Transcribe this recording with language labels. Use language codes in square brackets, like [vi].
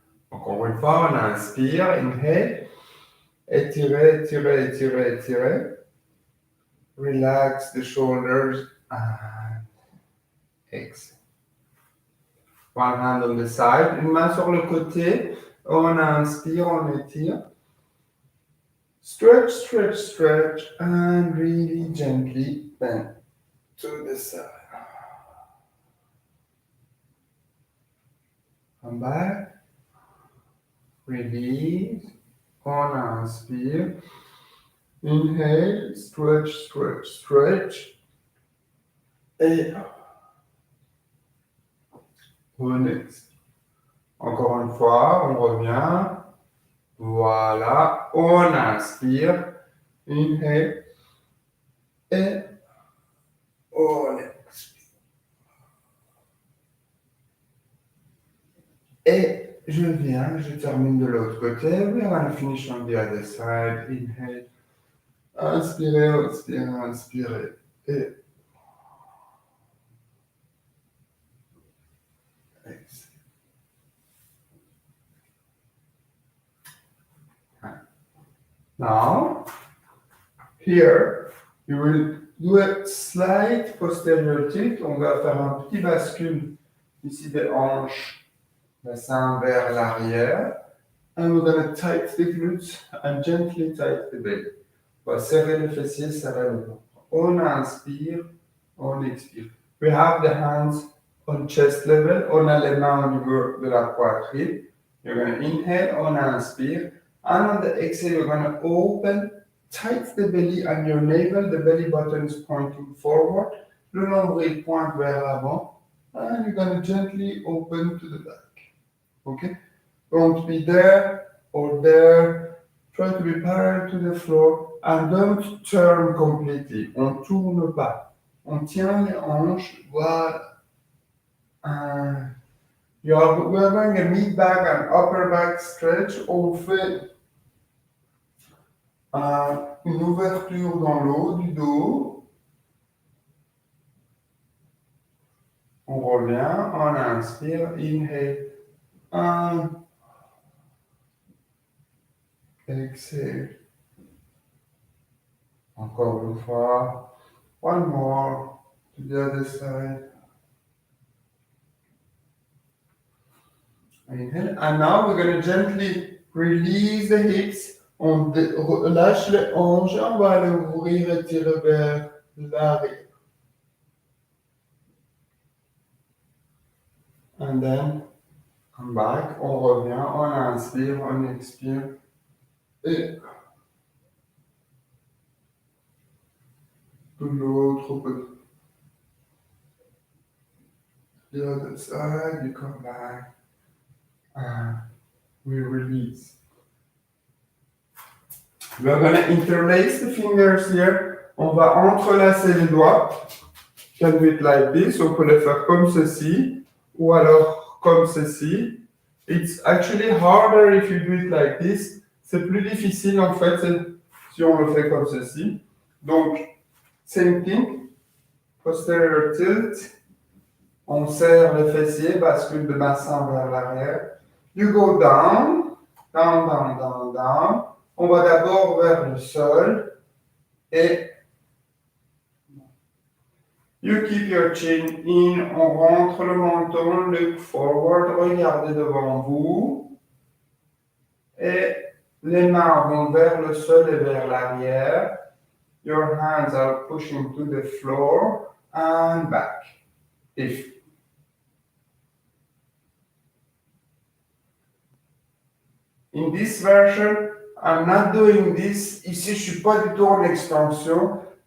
[fr] Encore une fois, on inspire, inhale. Étirez, étirez, étirez, étirez. [en] Relax the shoulders, and exhale. One hand on the side, [fr] une main sur le côté. On inspire, on étire. [en] Stretch, stretch, stretch, and really gently bend to the side. Come back. Release. [fr] On inspire. [en] Inhale, stretch, stretch, stretch. [fr] Et on expire. Encore une fois, on revient. Voilà. On inspire. Inhale. Et on expire. Et je termine de l'autre côté. [en] We're going to finish on the other side. [fr] Inhale. Inspirez, inspirez, inspirez. [en] Et exhale. Now, here, you will do a slight posterior tilt. [fr] On va faire un petit bascule ici des hanches, bassin vers l'arrière. [en] And we're going to tighten the glutes and gently tighten the belly. [fr] On va serrer les fessiers, serrer le ventre. On inspire, on expire. [en] We have the hands on chest level. [fr] On a les mains au niveau de la poitrine. [en] You're going to inhale, [fr] on inspire. [en] And on the exhale, you're going to open, tight the belly and your navel. The belly button is pointing forward. [fr] Le nombril pointe vers l'avant. [en] And you're going to gently open to the back. Okay? Don't be there or there. Try to be parallel to the floor. And don't turn completely. [fr] On tourne pas. On tient les hanches. Voilà. [en] We're going a mid back and upper back stretch. [fr] On fait une ouverture dans le haut du dos. On revient, on inspire, [en] inhale, exhale. [fr] Encore une fois, [en] one more to the other side. Inhale, and now we're going to gently release the hips. [fr] On lâche les hanches, on va aller ouvrir et tirer vers l'arrière. [en] And then Come back. [fr] On revient, on inspire, on expire. Et de l'autre côté. [en] The other side, you come back. And we release. We're going to interlace the fingers here. [fr] On va entrelacer les doigts. [en] You can do it like this. [fr] On peut le faire comme ceci. Ou alors comme ceci. [en] It's actually harder if you do it like this. [fr] C'est plus difficile en fait si on le fait comme ceci. [en] Donc, same thing. Posterior tilt. [fr] On serre le fessier, bascule de bassin vers l'arrière. [en] You go down, down, down, down, down. [fr] On va d'abord vers le sol et [en] you keep your chin in. [fr] On rentre le menton, [en] look forward, [fr] regardez devant vous. Et les mains vont vers le sol et vers l'arrière. [en] Your hands are pushing to the floor and back. If in this version, I'm not doing this. [fr] Ici, je suis pas du tout en extension.